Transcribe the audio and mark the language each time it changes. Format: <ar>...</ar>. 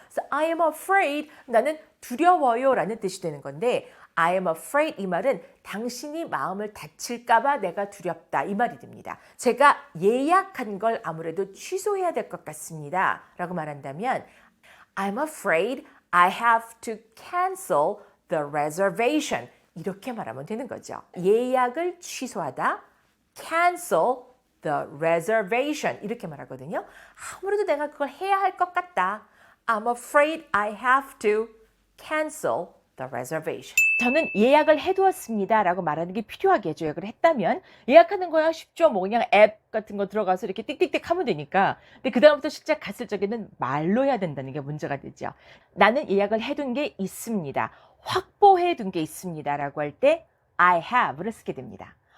<ko>그래서</ko> <en>I am afraid</en> <ko>나는 두려워요 라는 뜻이 되는 건데 I am afraid 이 말은 당신이 마음을 다칠까봐 내가 두렵다 이 말이 됩니다. 제가 예약한 걸 아무래도 취소해야 될 것 같습니다 라고 말한다면</ko> <en>I'm afraid I have to cancel the reservation</en> <ko>이렇게 말하면 되는 거죠. 예약을 취소하다</ko> <en>cancel the reservation.</en> <ko>이렇게 말하거든요. 아무래도 내가 그걸 해야 할 것 같다.</ko> <en>I'm afraid I have to cancel the reservation.</en> <ko>저는 예약을 해두었습니다 라고 말하는 게 필요하겠죠. 예약을 했다면 예약하는 거야 쉽죠. 뭐 그냥 앱 같은 거 들어가서 이렇게 띡띡띡 하면 되니까. 근데 그 다음부터 실제 갔을 적에는 말로 해야 된다는 게 문제가 되죠. 나는 예약을 해둔 게 있습니다. 확보해 둔 게 있습니다 라고 할 때</ko> <en>I have</en> <ko>를 쓰게 됩니다.</ko>